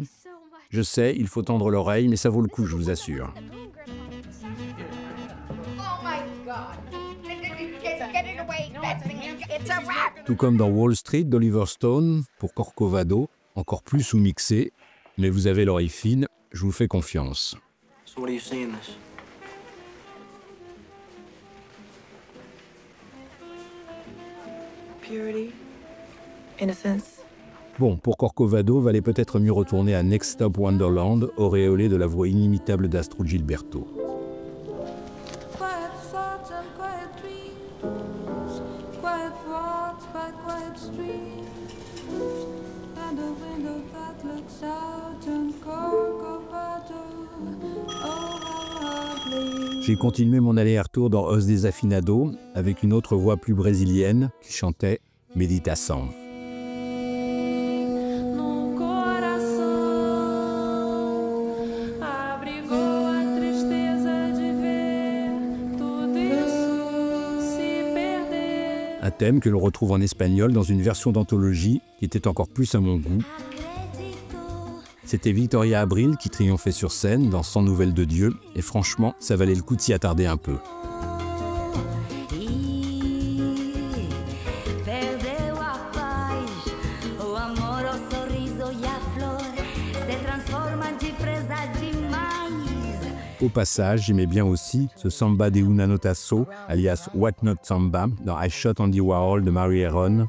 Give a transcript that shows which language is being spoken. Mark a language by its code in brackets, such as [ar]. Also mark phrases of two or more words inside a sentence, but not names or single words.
[fr] Je sais, il faut tendre l'oreille, mais ça vaut le coup, je vous assure. Tout comme dans Wall Street d'Oliver Stone, pour Corcovado, encore plus sous-mixé, mais vous avez l'oreille fine, je vous fais confiance. [en] So what do you see in this? Purity, innocence. [fr] Bon, pour Corcovado, valait peut-être mieux retourner à Next Stop Wonderland, auréolé de la voix inimitable d'Astrud Gilberto. [en] Quiet thoughts and quiet dreams, quiet walks by quiet streams, and a window that looks out on Corcovado. Oh, how lovely. [fr] J'ai continué mon aller-retour dans Os Desafinados avec une autre voix plus brésilienne qui chantait Meditação. [pt] Num coração abrigou a tristeza de ver tudo isso se perder. [fr] Un thème que l'on retrouve en espagnol dans une version d'anthologie qui était encore plus à mon goût. C'était Victoria Abril qui triomphait sur scène dans 100 nouvelles de Dieu, et franchement, ça valait le coup de s'y attarder un peu. Au passage, j'aimais bien aussi ce Samba de Una Notasso, alias What Not Samba, dans I Shot Andy Warhol de Mary Heron.